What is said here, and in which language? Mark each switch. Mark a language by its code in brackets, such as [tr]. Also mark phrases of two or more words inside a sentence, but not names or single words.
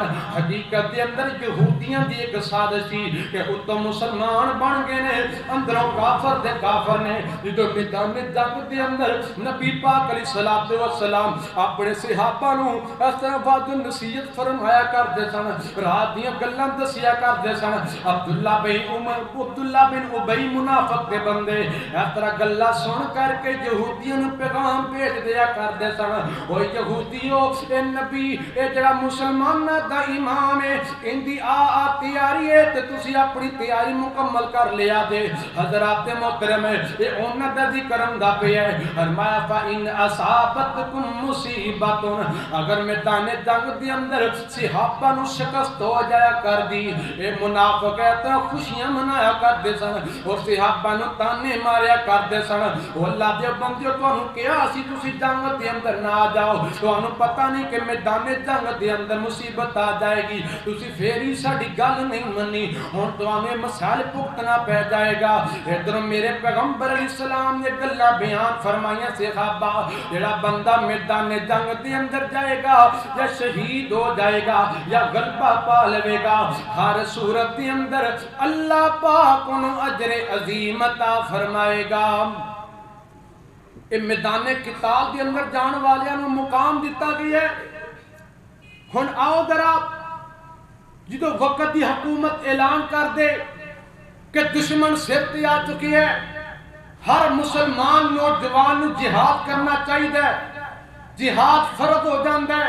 [pa] حقیقت دے اندر یہودیاں دی ایک سازش تھی کہ اتوں مسلمان بن گئے نے، اندروں کافر دے کافر نے۔ جدوں میدان جنگ دے اندر نبی پاک [ar] علیہ السلام [pa] اپنے صحابہ نوں اس طرح وعد نصیحت فرمایا کرتے سن، رات دیاں گلاں دسیا کرتے سن۔ عبداللہ بن ابی منافق دے بندے اس طرح گلاں سن کر کے یہودیاں نوں پیغام بھیج دیا کرتے سن، او یہودیو اے نبی اے جڑا مسلماناں دا امام ہے، ان دی تیاری ہے تے تسی اپنی تیاری مکمل کر لیا دے۔ حضرات محترم اے انہاں دا ذکر ہوندا پیا ہے، فرمایا [ar] فَإِنْ أَصَابَتْكُمْ مُصِیبَةٌ، [pa] اگر میدان جنگ دے اندر صحابہ نو شکست ہو جایا کر دی، اے منافق اتنا خوشیاں منایا کرتے سن اور صحابہ نو تانے ماریا کرتے سن، او اللہ دے بندیو تانوں کیا اسی تسی جنگ دے اندر نہ آ جاؤ، تانوں پتہ نہیں کہ میدان جنگ دے اندر مصیبت آ جائے گی، تسی پھر ہی ساڈی گل نہیں منی، ہن تانوں مسائل بھگتنا پہ جائے گا۔ ادھر میرے پیغمبر [ar] علیہ السلام [pa] نے گلاں بیان فرمائیاں صحابہ، جڑا بندہ میدان جنگ دے اندر جائے گا یا شہید ہو جائے گا یا غلبہ پا لے گا، ہر صورت دے اندر اللہ پاک انہوں اجر عظیم عطا فرمائے گا۔ میدان قتال دے اندر جان والیاں نوں مقام دیتا گیا ہے۔ ہن آؤ ذرا جدوں وقت دی حکومت اعلان کر دے کہ دشمن سر تے آ چکی ہے، ہر مسلمان نوجوان جہاد کرنا چاہیے، جہاد فرض ہو جاندہ ہے۔